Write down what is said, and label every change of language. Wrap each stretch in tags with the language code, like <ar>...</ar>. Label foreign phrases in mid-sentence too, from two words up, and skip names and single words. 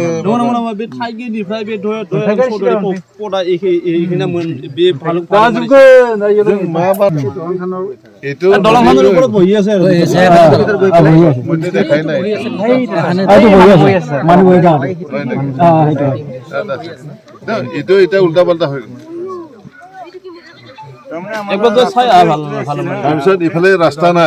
<brx>नङा बे थाइगिनिफ्राय बे पदा एखिना बे भालुक</brx> <as>এইটো দলংখনৰ ওপৰত বহি আছে মইতো দেখাই নাই এইটো এতিয়া উল্টা পাল্টা হৈ গ'ল। তাৰপিছত ইফালে ৰাস্তা নাই।</as>